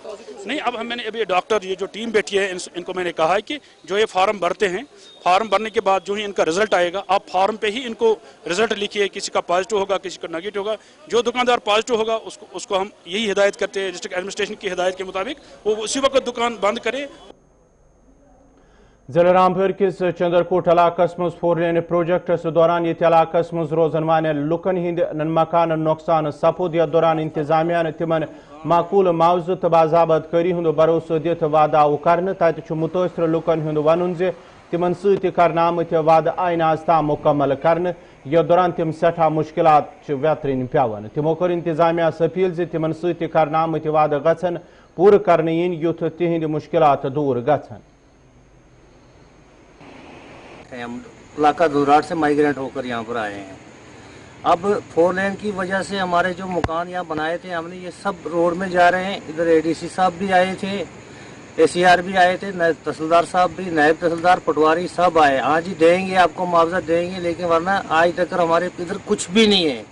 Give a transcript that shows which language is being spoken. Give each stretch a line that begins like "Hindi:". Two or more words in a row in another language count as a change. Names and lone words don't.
Hindi: नहीं, अब मैंने अभी डॉक्टर ये जो टीम बैठी है इनको मैंने कहा है कि जो ये फार्म भरते हैं, फार्म भरने के बाद जो ही इनका रिजल्ट आएगा, आप फार्म पे ही इनको रिजल्ट लिखिए, किसी का पॉजिटिव होगा किसी का नेगेटिव होगा। जो दुकानदार पॉजिटिव होगा उसको हम यही हिदायत करते हैं
English: District Administration
Hindi: की हिदायत के मुताबिक वो उसी वक्त दुकान बंद करे।
Kashmiri: जिला रामपुर किस चंद्रकोट इलाकस मज 4 लेन प्रोजेक्टस दौरान ये इलाकस मज रोजन वाले लुकन हिंद मकान नुकसान सपुद। या दौरान इंतजामिया ने तिमन माकूल मुआवजह तो बाजाबत करी हुंद भरोसा दित वादा कर। तत मुतासर लुकन हुंद वन जे तिमन सर आमत वादा आय आज ताम मुकम्मल कर। या दौरान तिम सठा मुश्किलात व्यतरन पेवान। तिमो कर इंतजामिया अपील जे तिमन सर आमत वादा गछन पूर कर युथ तिहंद मुश्किलात दूर गछन।
Hindi: इलाका दुराट से माइग्रेंट होकर यहाँ पर आए हैं। अब 4 लेन की वजह से हमारे जो मकान यहाँ बनाए थे हमने, ये सब रोड में जा रहे हैं। इधर एडीसी साहब भी आए थे, एसीआर भी आए थे, नायब तहसीलदार साहब भी, नायब तहसीलदार पटवारी सब आए। आज ही देंगे आपको मुआवजा देंगे, लेकिन वरना आज तक हमारे इधर कुछ भी नहीं है।